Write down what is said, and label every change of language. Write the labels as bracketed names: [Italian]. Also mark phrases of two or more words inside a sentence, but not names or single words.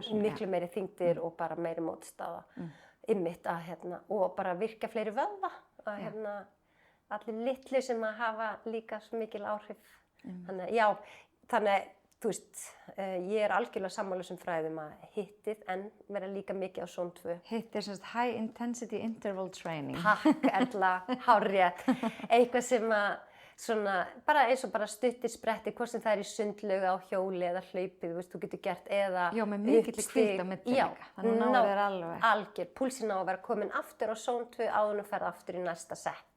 [Icelandic] Miklu meiri þyngdir og bara meiri mótstaða. Einmitt að og bara virka fleiri vöðva. Að allir litlu sem að hafa líka svo mikil áhrif. Þannig, já, þú veist, ég algjörlega sammála þessum fræðum að hittið en vera líka mikið á zone 2. Hittið sem sagt [English] high intensity interval training. [Icelandic] Takk, Erla, hárrétt. Eitthvað sem að svona, bara eins og bara stuttir spretti, hvort sem það í sundlaug á hjóli eða hlaupið, þú getur gert, eða já, með mikill hvíld á milli líka. Þannig náður þér alveg. Algjör, púlsinn á að vera komin aftur á zone 2 áður og ferð aftur í næsta sett.